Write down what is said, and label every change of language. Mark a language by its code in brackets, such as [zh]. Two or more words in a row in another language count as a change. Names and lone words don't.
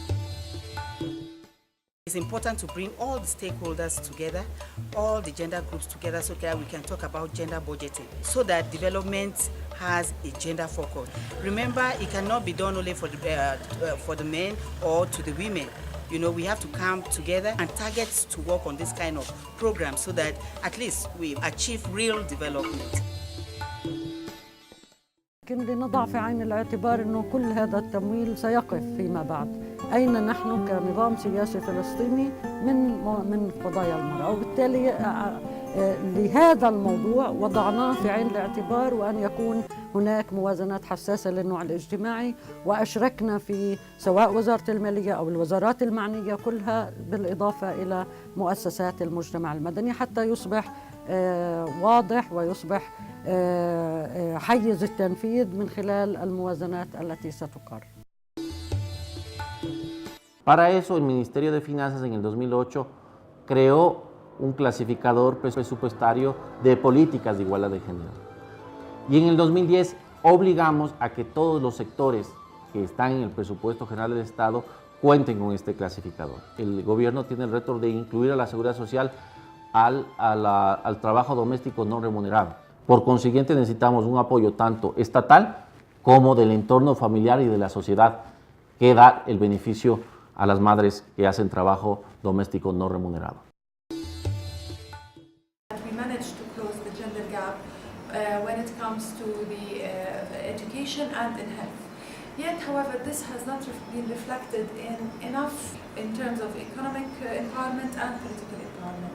[en] It's important to bring all the stakeholders together, all the gender groups together, so that we can talk about gender budgeting, so that development has a gender focus. Remember, it cannot be done only for the men or to the women. we have to come together and target to work on this kind of program so that at least we achieve real development. [ar] لكن لنضع في عين الاعتبار أنه كل هذا التمويل سيقف فيما بعد. أين نحن كنظام سياسي فلسطيني من قضايا المرأة، وبالتالي لهذا الموضوع وضعناه في عين الاعتبار، وأن يكون هناك موازنات حساسة للنوع الاجتماعي، وأشركنا في سواء وزارة المالية أو الوزارات المعنية كلها، بالإضافة إلى مؤسسات المجتمع المدني، حتى يصبح واضح ويصبح حيز التنفيذ من خلال الموازنات التي ستقر. [es] Para eso, el Ministerio de Finanzas en el 2008 creó un clasificador presupuestario de políticas de igualdad de género. Y en el 2010 obligamos a que todos los sectores que están en el presupuesto general del Estado cuenten con este clasificador. El gobierno tiene el reto de incluir a la seguridad social al trabajo doméstico no remunerado. Por consiguiente, necesitamos un apoyo tanto estatal como del entorno familiar y de la sociedad que da el beneficio a las madres que hacen trabajo doméstico no remunerado. [en] We managed to close the gender gap when it comes to the education and in health. Yet, however, this has not been reflected enough in terms of economic empowerment and political empowerment.